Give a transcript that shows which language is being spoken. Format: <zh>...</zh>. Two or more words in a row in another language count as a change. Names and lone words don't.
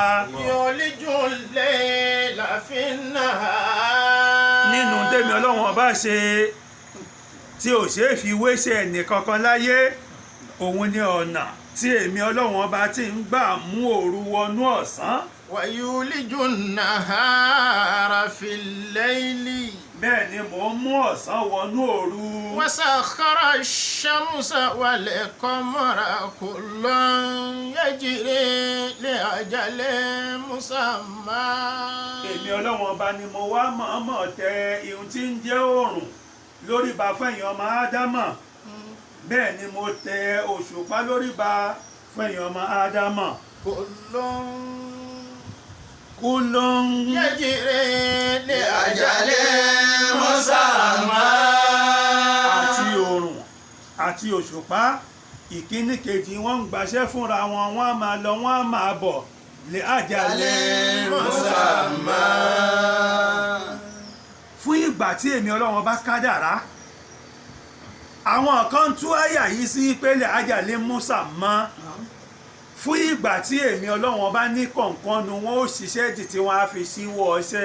<ar>يولج الليل في النهار.</ar> <yo>nínú tèmi ọlọ́wọ́n ọba ṣe tí ò ṣeé fi wéṣẹ̀ ẹnìkankan láyé òun ni ọ̀nà tí èmi ọlọ́wọ́n ọba ti ń gbà mú òru wọnú ọ̀sán.</yo> <ar>ويولج النهار في الليل.</ar> <yo>bẹ́ẹ̀ ni mò ń mú ọ̀sán wọnú òru.</yo> <ar>وسخر الشمس والقمر كل يجري لأجل مسمى.</ar> <yo>èmi ọlọ́wọ́n ọba ni mo wá mọ̀ọ́mọ̀ tẹ ihun tí ń jẹ́ oòrùn lórí ba fẹ̀yìn ọmọ ádámà bẹ́ẹ̀ ni mo tẹ òṣùpá lórí ba fẹ̀yìn ọmọ ádámà.</yo> <ar>kullun يجري ل أجل مسمى.</ar> <yo>àti oòrùn àti òṣùpá ìkíní kejì wọ́n ń gbaṣẹ́ fúnra wọn wọ́n á máa lọ wọ́n á máa bọ̀</yo> <ar>لأجل</ar> <yo>musamma. fún ìgbà tí èmi ọlọ́run bá kádàrá àwọn kan tú àyà yìí sí pé</yo> <ar>لأجل مسمى</ar> <yo>fún ìgbà tí èmi ọlọ́run bá ní kọ̀ọ̀kan nu wọn ó ṣiṣẹ́ títí wọn á fi ṣíwọ́ ọṣẹ́</yo>